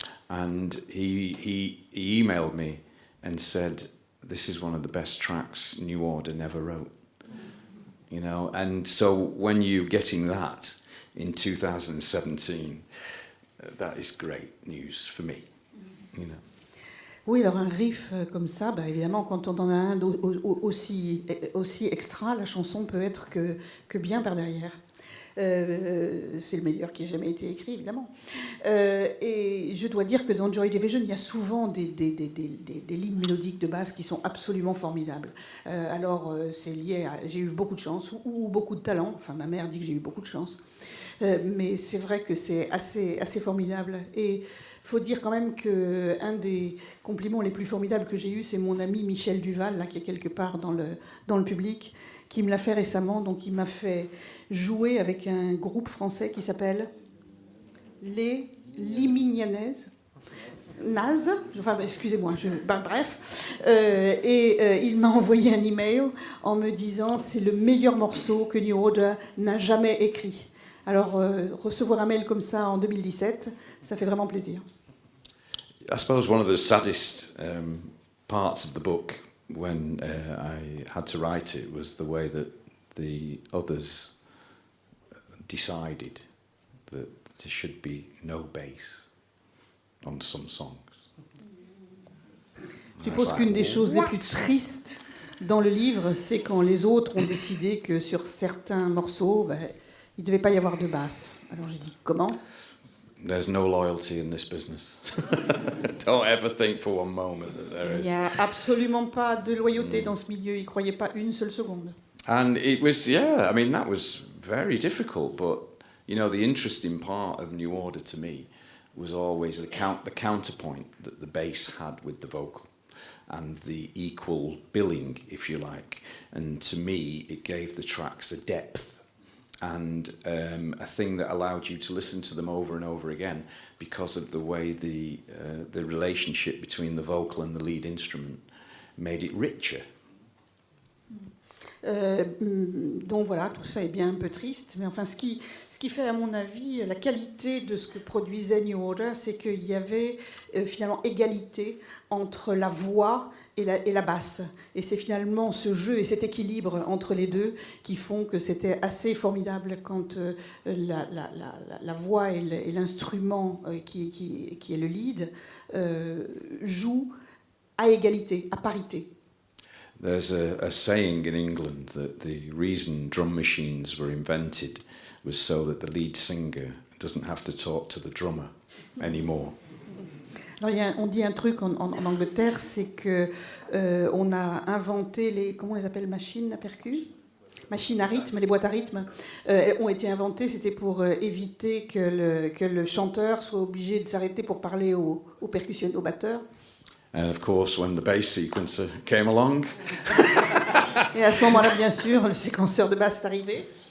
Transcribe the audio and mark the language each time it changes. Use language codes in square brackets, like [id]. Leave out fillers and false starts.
[en] And he emailed me and said, "This is one of the best tracks New Order never wrote." You know, and so when you're getting that in 2017, that is great news for me. You know. [fr] Oui, alors un riff comme ça, évidemment, quand on en a un aussi extra, la chanson peut être que bien par derrière. C'est le meilleur qui ait jamais été écrit, évidemment. Et je dois dire que dans Joy Division, il y a souvent des lignes mélodiques de basse qui sont absolument formidables. Alors, c'est lié à... J'ai eu beaucoup de chance, ou beaucoup de talent. Enfin, ma mère dit que j'ai eu beaucoup de chance. Mais c'est vrai que c'est assez formidable. Et il faut dire quand même qu'un des compliments les plus formidables que j'ai eu, c'est mon ami Michel Duval, là, qui est quelque part dans le public, qui me l'a fait récemment. Donc, il m'a fait jouer avec un groupe français qui s'appelle Les Liminianaises. Naz, enfin, excusez-moi, bref. Il m'a envoyé un email en me disant c'est le meilleur morceau que New Order n'a jamais écrit. Alors, recevoir un mail comme ça en 2017, ça fait vraiment plaisir. [en] I suppose one of the saddest parts of the book when I had to write it was the way that the others decided that there should be no bass on some songs. [fr] Je suppose qu'une des choses les plus tristes dans le livre, c'est quand les autres ont décidé que sur certains morceaux, il ne devait pas y avoir de basse. Alors j'ai dit, comment ? [en] There's no loyalty in this business. Don't ever think for one moment that there [fr] Il [en] is. [fr] n'y a absolument pas de loyauté dans ce milieu. Ils ne croyaient pas une seule seconde. [en] And it was, yeah, I mean, that was very difficult. But, you know, the interesting part of New Order to me was always the counterpoint that the bass had with the vocal and the equal billing, if you like. And to me, it gave the tracks a depth and a thing that allowed you to listen to them over and over again because of the way the relationship between the vocal and the lead instrument made it richer. [fr] Donc voilà, tout ça est bien un peu triste, mais enfin ce qui fait à mon avis la qualité de ce que produisait New Order, c'est qu'il y avait finalement égalité entre la voix et la basse. Et c'est finalement ce jeu et cet équilibre entre les deux qui font que c'était assez formidable quand la voix et l'instrument qui est le lead jouent à égalité, à parité. [en] There's a saying in England that the reason drum machines were invented was so that the lead singer doesn't have to talk to the drummer anymore. [fr] Alors, on dit un truc en Angleterre, c'est que on a inventé comment on les appelle, machines à percus, machines à rythme, les boîtes à rythme, ont été inventées, c'était pour éviter que le chanteur soit obligé de s'arrêter pour parler au batteur. [en] And of course, when the bass sequencer came along, [fr] Et à ce moment-là, bien sûr, le séquenceur de basse est arrivé.